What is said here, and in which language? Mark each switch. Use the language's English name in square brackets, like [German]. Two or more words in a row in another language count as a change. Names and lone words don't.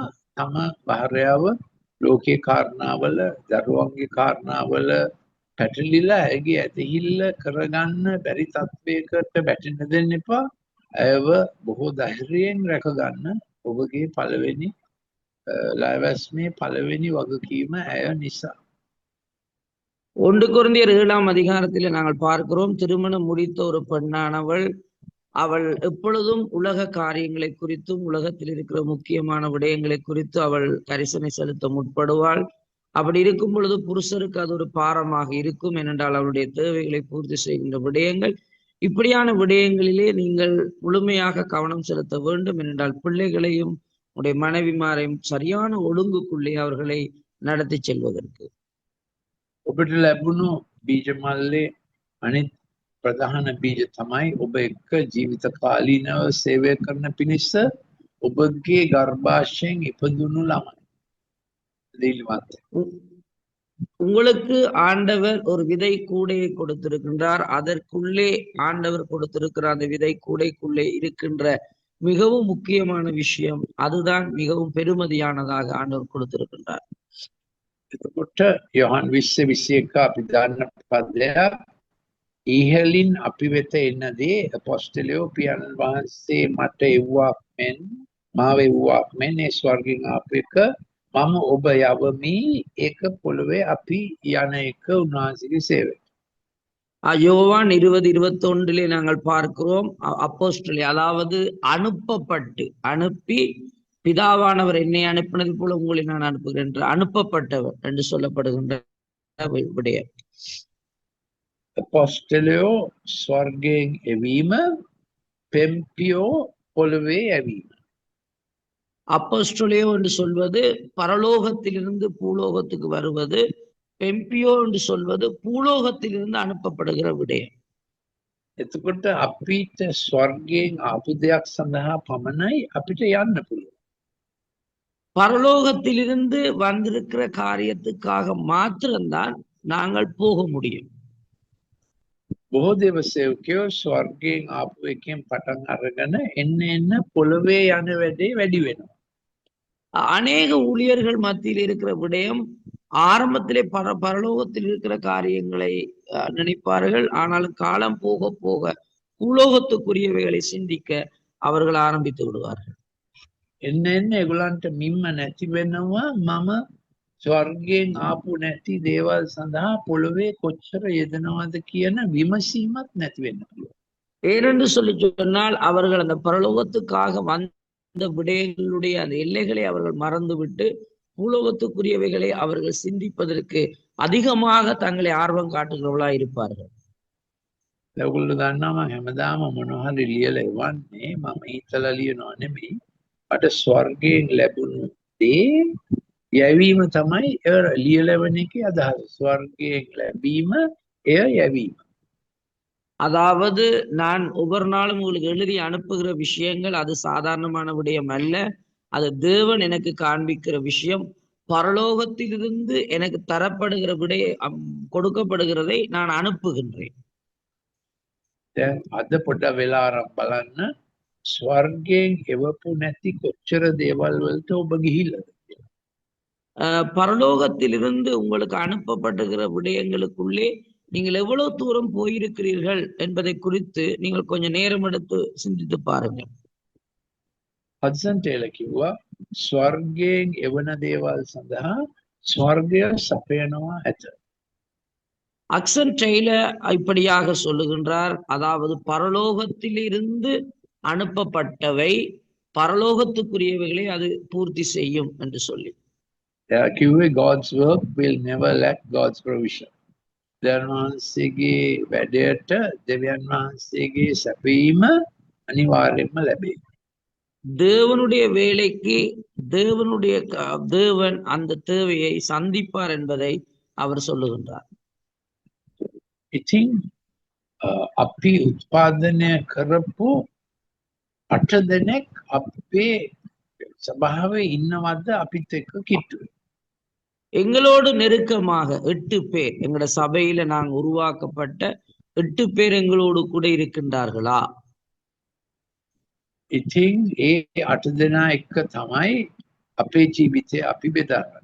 [Sinhala] තම භාර්යාව ලෝකේ කාරණාවල, දරුවන්ගේ කාරණාවල පැටලිලා ඇගේ ඇතිහිල්ල කරගන්න බැරි තත්වයකට වැටෙන්න දෙන්න එපා. ඇයව බොහෝ ධෛර්යයෙන් රැකගන්න ඔබගේ පළවෙනි ලෑවැස්මේ පළවෙනි වගකීම ඇය නිසා. [Tamil] 1 கொரிந்தியர் 7ஆம் அதிகாரத்தில் நாங்கள் பார்க்கிறோம், திருமணம் முடித்த ஒரு பெண்ணானவள் அவள் எப்பொழுதும் உலக காரியங்களை குறித்தும் உலகத்தில் இருக்கிற முக்கியமான விடயங்களை குறித்து அவள் கரிசனை செலுத்த முற்படுவாள். அப்படி இருக்கும் பொழுது புருஷருக்கு அது ஒரு பாரமாக இருக்கும். ஏனென்றால் அவளுடைய தேவைகளை பூர்த்தி செய்கின்ற விடயங்கள், இப்படியான விடயங்களிலே நீங்கள் முழுமையாக கவனம் செலுத்த வேண்டும். ஏனென்றால் பிள்ளைகளையும் உடைய மனைவிமாரையும் சரியான ஒழுங்குக்குள்ளே அவர்களை நடத்தி செல்வதற்கு. [Sinhala] ඔබට ලැබුණු බීජ මල්ලේ අනිත් ප්‍රධාන බීජ තමයි ඔබ එක්ක ජීවිත කාලීනව සේවය කරන පිණිස ඔබගේ ගර්භාෂයෙන් ඉපදුණු ළමයි. [Tamil] உங்களுக்கு ஆண்டவர் ஒரு விதை கூடையை கொடுத்திருக்கின்றார். அதற்குள்ளே ஆண்டவர் கொடுத்திருக்கிற அந்த விதை கூடைக்குள்ளே இருக்கின்ற மிகவும் முக்கியமான விஷயம், அதுதான் மிகவும் பெருமதியானதாக ஆண்டவர் கொடுத்திருக்கின்றார். [Sinhala] එතකොට යොහන් 20:21 අපි දන්න පදයක්, ඉහළින් අපි වෙත එන දේ අපොස්තලයෝ පියාණන් වහන්සේ මට එව්වාක් මෙන් මාව එව්වාක් මෙන් ඒ ස්වර්ගයෙන් ආපු එක මම ඔබ යවමි, ඒක පොළවේ අපි යන එක උන්වහන්සේගේ සේවය. [Tamil] யோவான் 20:21 நாங்கள் பார்க்கிறோம், அப்போஸ்தலர் அதாவது அனுப்பி பிதாவானவர் என்னை அனுப்பினது போல உங்களை நான் அனுப்புகிறேன் என்று அனுப்பப்பட்டவர் என்று சொல்லப்படுகின்ற விடயம். [Sinhala] අපොස්තලයෝ ස්වර්ගයෙන් එවීම, පෙම්පියෝ පොළවේ යැවීම. [Tamil] அப்போஸ்தலியோ என்று சொல்வது பரலோகத்திலிருந்து பூலோகத்துக்கு வருவது, பெம்பியோ என்று சொல்வது பூலோகத்திலிருந்து அனுப்பப்படுகிற விடயம். [Sinhala] එතකොට අපිට ස්වර්ගයෙන් ආපු දෙයක් සඳහා පමණයි අපිට යන්න පුළුවන්. [Tamil] பரலோகத்திலிருந்து வந்திருக்கிற காரியத்துக்காக மாத்திரம்தான் நாங்கள் போக முடியும். [Sinhala] බොහෝ දේව සේවකයෝ ස්වර්ගයෙන් ආපු එකෙන් පටන් අරගෙන එන්න පොළවේ යන වැඩේ වැඩි වෙනවා. [Tamil] அநேக ஊழியர்கள் மத்தியில் இருக்கிற விடயம், ஆரம்பத்திலே பரலோகத்தில் இருக்கிற காரியங்களை நினைப்பார்கள். ஆனாலும் காலம் போக போக பூலோகத்துக்குரியவைகளை சிந்திக்க அவர்கள் ஆரம்பித்து விடுவார்கள். [Sinhala] එන්න ඒගොල්ලන්ට මිම්ම නැති වෙනවා මම ස්වර්ගයෙන් ආපු නැති දේවල් සඳහා පොළොවේ කොච්චර යෙදනවද කියන විමසීමක් නැති වෙන්න පුළුවන්. [Tamil] ஏனென்று சொல்லி சொன்னால் அவர்கள் அந்த பரலோகத்துக்காக வந்த விடயங்களுடைய அந்த எல்லைகளை அவர்கள் மறந்துவிட்டு பூலோகத்துக்குரியவைகளை அவர்கள் சிந்திப்பதற்கு அதிகமாக தங்களை ஆர்வம் காட்டுகிறவர்களா இருப்பார்கள். [Sinhala] ඒගොල්ලෝ දන්නවා මම හැමදාම මොනවා හරි ලියලා එවන්නේ මම හිතලා ලියනවා නෙමෙයි. මට ස්වර්ගයෙන් ලැබුණු දේ යැවීම තමයි ලියලවන එකේ අදහස. ස්වර්ගයෙන් ලැබීම එය යැවීම. [Tamil] அதாவது நான் ஒவ்வொரு நாளும் உங்களுக்கு எழுதி அனுப்புகிற விஷயங்கள் அது சாதாரணமான விடயம் அல்ல. அது தேவன் எனக்கு காண்பிக்கிற விஷயம். பரலோகத்திலிருந்து எனக்கு தரப்படுகிற கொடுக்கப்படுகிறதை நான் அனுப்புகின்றேன். [Sinhala] අද පොඩ්ඩක් වෙලා ආරම්භ බලන්න ස්වර්ගයෙන් එවපු නැති කොච්චර දේවල් වලට ඔබ ගිහිල්ලාද කියලා. [Tamil] பரலோகத்திலிருந்து உங்களுக்கு அனுப்பப்படுகிற விடயங்களுக்குள்ளே நீங்கள் எவ்வளவு தூரம் போயிருக்கிறீர்கள் என்பதை குறித்து நீங்கள் கொஞ்சம் நேரம் எடுத்து சிந்தித்து பாருங்கள். [Sinhala] හඩ්සන් ටේලර් කිව්වා ස්වර්ගයෙන් එවන දේවල් සඳහා ස්වර්ගය සපයනවා ඇත. [Tamil] ஹட்சன் டெய்லர் இப்படியாக சொல்லுகின்றார். அதாவது பரலோகத்திலிருந்து அனுப்பப்பட்டவை பரலோகத்துக்குரியவைகளை அது பூர்த்தி செய்யும் என்று சொல்லி. [English] කිව්වේ God's work will never lack God's provision. [Sinhala] දෙවියන් වහන්සේගේ වැඩයට දෙවියන් වහන්සේගේ සැපීම අනිවාර්යයෙන්ම ලැබේ. [Tamil] தேவனுடைய வேலைக்கு தேவன் அந்த தேவையை சந்திப்பார் என்பதை அவர் சொல்லுகின்றார். [Sinhala] ඉතින් අපි උත්පාදනය කරපු 8 දෙනෙක් අපේ සභාවේ ඉන්නවද අපිත් එක්ක කිට්ටුවේ? [Tamil] எங்களோடு நெருக்கமாக 8 பேர் எங்களோட சபையில நாங்க உருவாக்கப்பட்ட 8 பேர் எங்களோடு கூட இருக்கின்றார்களா? [Sinhala] ඉතින් ඒ 8 දෙනා එක්ක තමයි අපේ ජීවිතය අපි බෙදාගන්නේ.